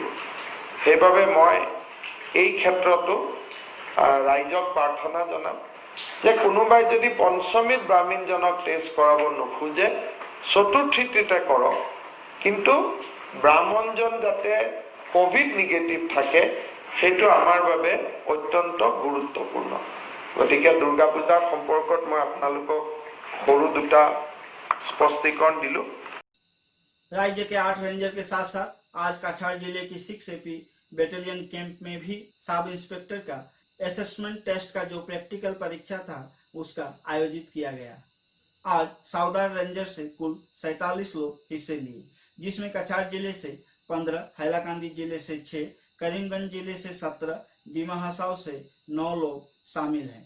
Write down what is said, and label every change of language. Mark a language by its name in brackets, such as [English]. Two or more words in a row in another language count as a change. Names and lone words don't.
[Assamese] সেইবাবে মই এই ক্ষেত্ৰতো ৰাইজক প্ৰাৰ্থনা জনাম যে কোনোবাই যদি পঞ্চমীত ব্ৰাহ্মণজনক টেষ্ট কৰাব নোখোজে, চতুৰ্থীতে কৰক, কিন্তু ব্ৰাহ্মণজন যাতে [English] covid negative [Assamese] থাকে সেইটো আমাৰ বাবে অত্যন্ত গুৰুত্বপূৰ্ণ। গতিকে দুৰ্গা পূজাৰ সম্পৰ্কত মই আপোনালোকক সৰু দুটা স্পষ্টীকৰণ দিলোঁ। [Hindi] राज्य के 8 रेंजर के साथ साथ आज काछाड़ जिले की 6 AP [English] battalion camp [Hindi] में भी [English] sub inspector [Hindi] का [English] assessment test [Hindi] का जो प्रैक्टिकल परीक्षा था उसका आयोजित किया गया। आज सावधान रेंजर से कुल 47 लोग हिस्से लिए, जिसमें काछाड़ जिले से 15, हैलाकांदी जिले से 6, करीमगंज जिले से 17, डिमा हसाव से 9 लोग शामिल हैं।